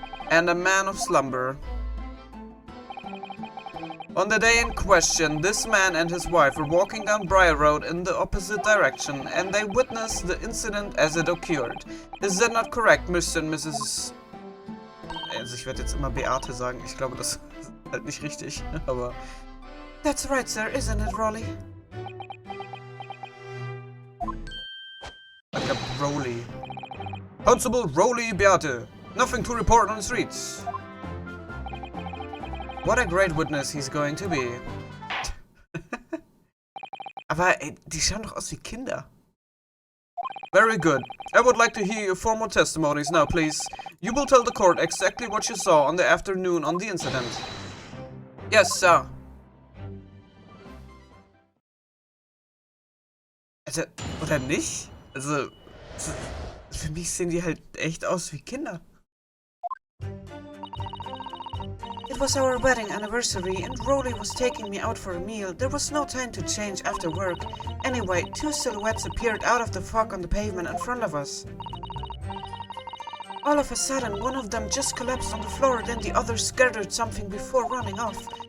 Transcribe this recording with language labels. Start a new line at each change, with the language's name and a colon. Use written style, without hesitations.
English: And a man of slumber. On the day in question, this man and his wife were walking down Briar Road in the opposite direction, and they witnessed the incident as it occurred. Is that not correct, Mr. and Mrs.
German: Also ich werde jetzt immer Beate sagen, ich glaube, das ist halt nicht richtig, aber...
English: That's right, sir, isn't it, Rolly?
German: Ich glaube, Rolly. Constable Rolly Beate.
English: Nothing to report on the streets. What a great witness he's going to be.
German: Aber ey, die schauen doch aus wie Kinder.
English: Very good. I would like to hear your formal testimonies now, please. You will tell the court exactly what you saw on the afternoon on the incident. Yes, sir.
German: Also, oder nicht? Also, für mich sehen die halt echt aus wie Kinder.
English: It was our wedding anniversary and Rolly was taking me out for a meal. There was no time to change after work. Anyway, two silhouettes appeared out of the fog on the pavement in front of us. All of a sudden, one of them just collapsed on the floor, then the other scattered something before running off.